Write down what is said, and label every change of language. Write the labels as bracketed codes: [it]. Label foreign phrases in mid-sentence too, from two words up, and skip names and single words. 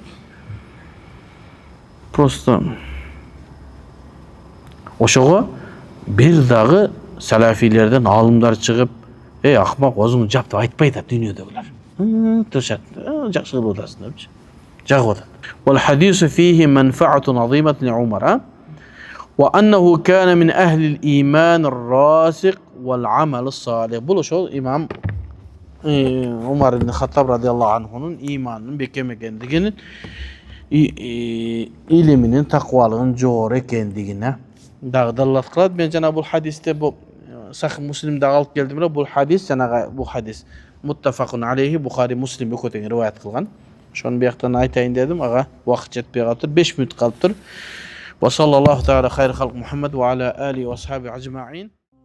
[ky] Просто ошого бир дагы салафилерден алымдар чыгып, акмак, өзүңдү жап деп айтпайт да дүйнөдөгүлөр. Тышат, жакшы кылып атасың депчи. Жагып атат. [ar] والحديث فيه منفعة عظيمة عمر. وأنه كان من أهل الإيمان الراسخ والعمل الصالح. [ky] Бул ошол имам Умар ибн Хаттаб [ar] رضي الله عنه [ky] иманынын бекем экендигин, илиминин, таквалыгынын жогору экендигине дагы далилат кылат. Мен жана бул хадисте бул Сахih Муслимде алып келдим эле. Бул хадис жанагы бул хадис [ar] متفق عليه, [ky] Бухари, Муслим экөө тең риваят кылган. Ошону бияктан айтайын дедим, ага убакыт жетпей калыптыр. 5 мүнөт калыптыр. [ar] وصلى الله تعالى خير خلق محمد وعلى آله وأصحابه أجمعين.